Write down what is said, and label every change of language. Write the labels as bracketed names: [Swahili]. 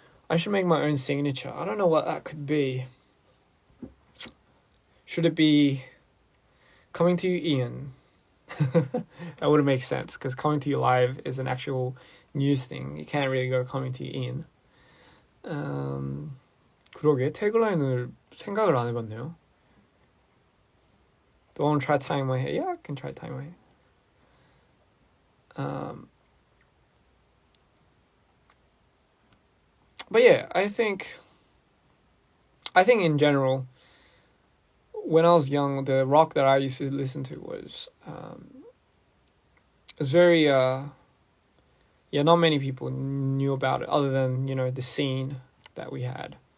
[English] I should make my own signature. I don't know what that could be. Should it be coming to you, Ian? That wouldn't make sense, because coming to you live is an actual news thing. You can't really go coming to you, Ian. [Korean] 그러게, 태그라인을 생각을 안 해봤네요. [English] Do I want to try tying my hair? Yeah, I can try tying my hair. But yeah, I think in general, when I was young, the rock that I used to listen to was very not many people knew about it, other than the scene that we had.